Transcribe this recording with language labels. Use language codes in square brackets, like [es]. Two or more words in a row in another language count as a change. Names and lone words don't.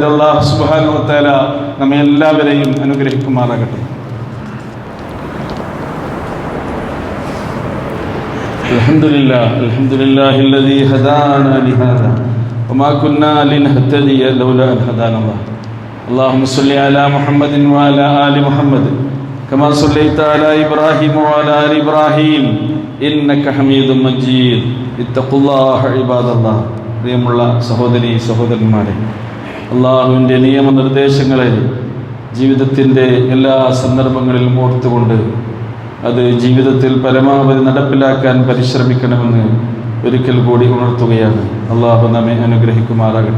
[ar] الله سبحانه وتعالى [ml] നമ്മെ എല്ലാവരെയും അനുഗ്രഹിക്കുമാറാകട്ടെ. [ar] الحمد لله الذي هدانا لهذا وما كنا لنهتدي لولا أن هدانا الله. اللهم صل على محمد وعلى آل محمد كما صليت على إبراهيم وعلى آل إبراهيم إنك حميد مجيد. اتقوا الله عباد الله. [ml] പ്രിയമുള്ള സഹോദരി സഹോദരന്മാരെ, അള്ളാഹുവിൻ്റെ നിയമനിർദ്ദേശങ്ങളെ ജീവിതത്തിൻ്റെ എല്ലാ സന്ദർഭങ്ങളിലും ഓർത്തുകൊണ്ട് അത് ജീവിതത്തിൽ പരമാവധി നടപ്പിലാക്കാൻ പരിശ്രമിക്കണമെന്ന് ഒരിക്കൽ കൂടി ഉണർത്തുകയാണ്. അള്ളാഹു നമ്മെ അനുഗ്രഹിക്കുമാറാകട്ടെ.